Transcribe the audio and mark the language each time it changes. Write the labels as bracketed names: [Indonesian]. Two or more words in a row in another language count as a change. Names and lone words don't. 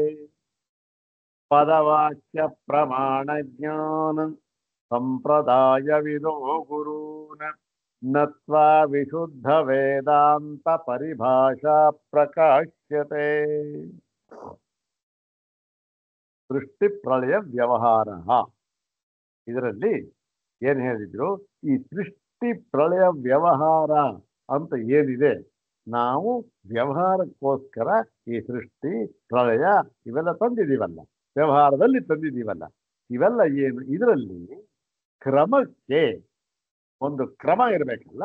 [Sanskrit] पदवाच्य प्रमाणज्ञान संप्रदाय विदो गुरून् नत्वा विशुद्ध वेदांत परिभाषा प्रकाश्यते। [Kannada] सृष्टि प्रलय ವ್ಯವಹಾರ ಇದರಲ್ಲಿ ಏನು ಹೇಳಿದ್ರು, ಈ ಸೃಷ್ಟಿ ಪ್ರಳಯ ವ್ಯವಹಾರ ಅಂತ ಏನಿದೆ, ನಾವು ವ್ಯವಹಾರಕ್ಕೋಸ್ಕರ ಈ ಸೃಷ್ಟಿ ಪ್ರಳಯ ಇವೆಲ್ಲ ತಂದಿದ್ದೀವಲ್ಲ, ವ್ಯವಹಾರದಲ್ಲಿ ತಂದಿದ್ದೀವಲ್ಲ, ಇವೆಲ್ಲ ಏನು, ಇದರಲ್ಲಿ ಕ್ರಮಕ್ಕೆ ಒಂದು ಕ್ರಮ ಇರಬೇಕಲ್ಲ.